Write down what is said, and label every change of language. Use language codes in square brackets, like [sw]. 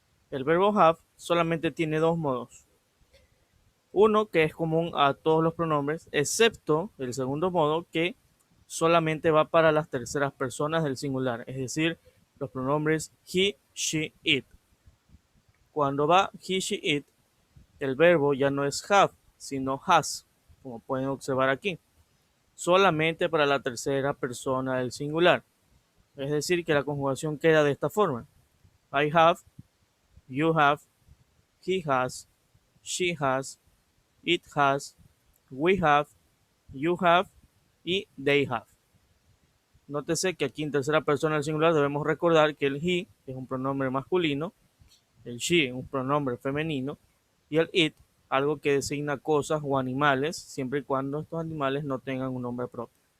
[es] El verbo have solamente tiene dos modos. Uno que es común a todos los pronombres, excepto el segundo modo que solamente va para las terceras personas del singular, es decir, los pronombres he, she, it. Cuando va he, she, it, el verbo ya no es have, sino has, como pueden observar aquí, solamente para la tercera persona del singular. Es decir, que la conjugación queda de esta forma. [en] I have, you have, he has, she has, it has, we have, you have y they have. [es] Nótese que aquí en tercera persona del singular debemos recordar que el he es un pronombre masculino, el she es un pronombre femenino y el it algo que designa cosas o animales siempre y cuando estos animales no tengan un nombre propio.